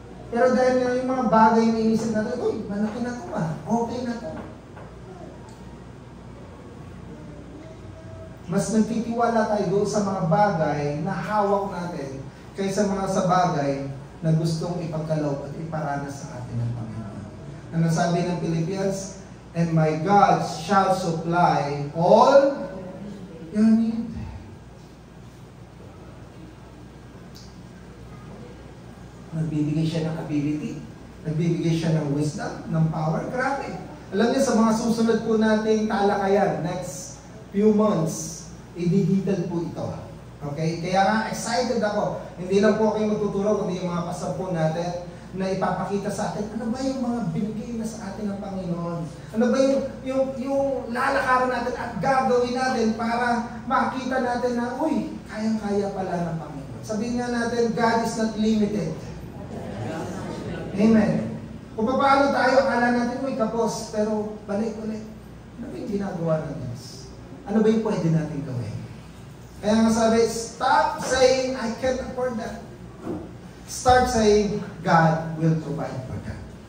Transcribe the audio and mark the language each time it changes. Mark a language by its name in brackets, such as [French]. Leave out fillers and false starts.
[Filipino] Pero dahil nga yung mga bagay na inisip natin, uy, malaki na ito okay na ito. Mas nagtitiwala tayo doon sa mga bagay na hawak natin kaysa mga sa bagay na gustong ipagkaloob at iparanas sa atin ng Panginoon. Ano sabi ng Philippians? [English] And my God shall supply all your need. [Filipino] Nagbibigay siya ng ability, nagbibigay siya ng wisdom, ng power. Grabe. Alam niyo, sa mga susunod po nating talakayan, [English] next few months, [Filipino] i-digital po ito. Okay? Kaya nga, excited ako. Hindi lang po kayo magtuturo, kundi yung mga pastor po natin. na ipapakita sa atin, ano ba yung mga binigay na sa atin ng Panginoon? Ano ba yung lalakaran natin at gagawin natin para makita natin na, uy, kayang-kaya pala ng Panginoon. Sabihin nga natin, [English] God is not limited. Amen. [Filipino] Kung paano tayo, akala natin, uy, kapos, pero balik ulit. Ano ba yung ginagawa ng Diyos? Ano ba yung pwede natin gawin? Kaya nga sabi, [English] stop saying, I can't afford that. Start saying, God will provide for that.